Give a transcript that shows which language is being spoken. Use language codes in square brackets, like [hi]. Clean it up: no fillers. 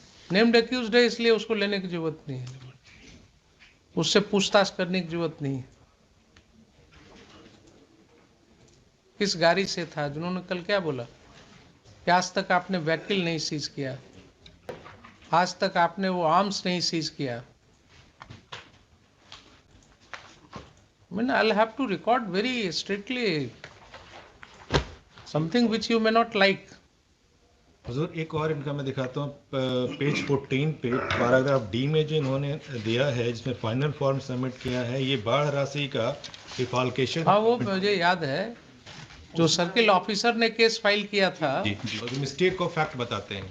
[hi] Named accused है इसलिए उसको लेने की जरूरत नहीं है, उससे पूछताछ करने की जरूरत नहीं है। किस गाड़ी से था? जिन्होंने कल क्या बोला कि आज तक आपने व्हीकल नहीं सीज किया, आज तक आपने वो आर्म्स नहीं सीज किया। [en] I mean, I'll have to record very strictly something which you may not like. [hi] हुजूर एक और इनका मैं दिखाता हूँ, पेज 14 पे पैराग्राफ डी में जो इन्होंने दिया है, जिसमें फाइनल फॉर्म सबमिट किया है, ये बाढ़ राशि का डिफॉल्केशन। हाँ वो मुझे याद है, जो सर्किल ऑफिसर ने केस फाइल किया था, मिस्टेक ऑफ फैक्ट बताते हैं,